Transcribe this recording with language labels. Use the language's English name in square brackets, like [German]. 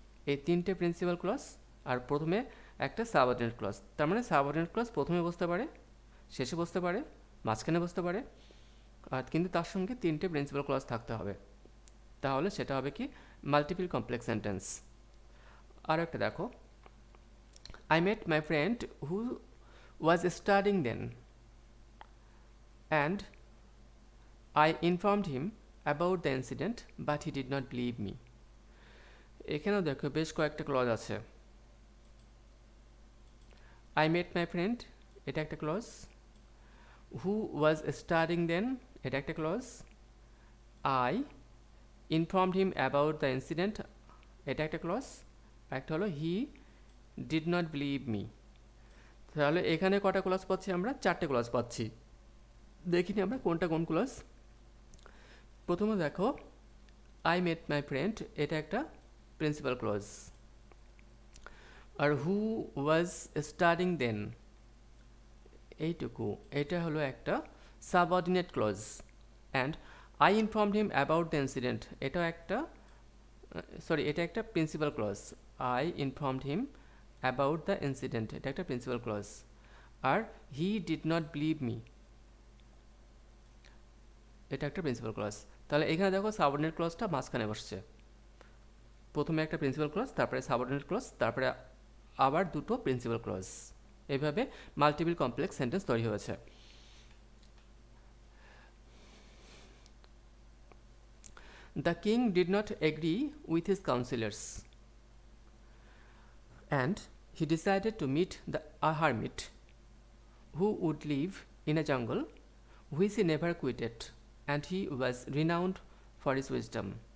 [Bangla] এই তিনটে principal clause, আর প্রথমে একটা সাবঅর্ডিনেট ক্লজ। তার মানে সাবঅর্ডিনেট ক্লজ প্রথমে বসতে পারে, শেষে বসতে পারে, মাঝখানে বসতে পারে, আর কিন্তু তার সঙ্গে তিনটে প্রিন্সিপাল ক্লজ থাকতে হবে, তাহলে সেটা হবে কি মাল্টিপল কমপ্লেক্স সেন্টেন্স। আরও একটা দেখো, [English] I met my friend who was studying then, and I informed him about the incident, but he did not believe me. [Bangla] এখানেও দেখো বেশ কয়েকটা ক্লজ আছে। [English] I met my friend, [Bangla] এটা একটা clause. [English] Who was studying then, এটা একটা clause. I informed him about the incident, [Bangla] এটা একটা ক্লজ। একটা হলো [English] he did not believe me। [Bangla] তাহলে এখানে কটা ক্লজ পাচ্ছি আমরা, চারটে ক্লজ পাচ্ছি। দেখিনি আমরা কোনটা কোন ক্লজ। প্রথমে দেখো [English] I met my friend, [Bangla] এটা একটা [English] Principal clause. আর who was studying then, [Bangla] এইটুকু, এটা হলো একটা [English] Subordinate clause. And I informed him about the incident, [Bangla] এটাও একটা এটা একটা [English] Principal clause. I informed him about the incident, [Bangla] এটা একটা [English] Principal clause. আর he did not believe me, [Bangla] এটা একটা [English] Principal clause. [Bangla] তাহলে এখানে দেখো সাবঅর্ডিনেট ক্লজটা মাঝখানে বসছে, প্রথমে একটা প্রিন্সিপাল ক্লজ, তারপরে সাবঅর্ডিনেট ক্লজ, তারপরে আবার দুটো প্রিন্সিপাল ক্লজ। এইভাবে মাল্টিপল কমপ্লেক্স সেন্টেন্স তৈরি হয়েছে। [English] The king did not agree with his counselors, and he decided to meet a hermit who would live in a jungle which he never quitted, and he was renowned for his wisdom.